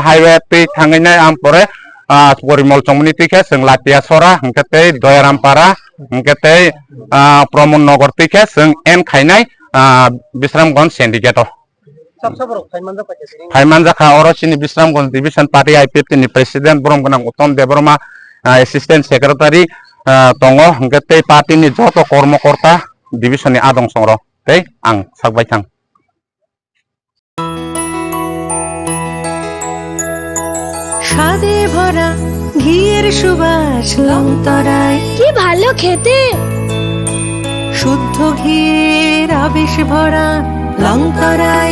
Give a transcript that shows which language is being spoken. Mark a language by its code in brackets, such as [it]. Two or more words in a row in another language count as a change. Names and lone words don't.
[trp] हाईवे ते थांगैनाय आमपरे परिमल कम्युनिटी जों लाटियासरा हंकेते दयारामपारा हंकेते प्रमोद नगर तैखे जों एन खायनाय बिश्रामगंज सिंडिकेट फाइमानजाखा अरसिनि बिश्रामगंज [en] division party [trp] IPFT नि प्रेसिडेंट ब्रह्मगोनां उत्तम देबरमा [en] assistant secretary [trp] दङ हंकेते पार्टी नि जत कर्मकर्ता डिभिजन नि आदं संग्र तै आं सागबाय थां [bn] স্বাদে ভরা ঘিয়ের সুবাস লংতরায় কি ভালো খেতে শুদ্ধ ঘিয়ের আবেশ ভরা লংতরায়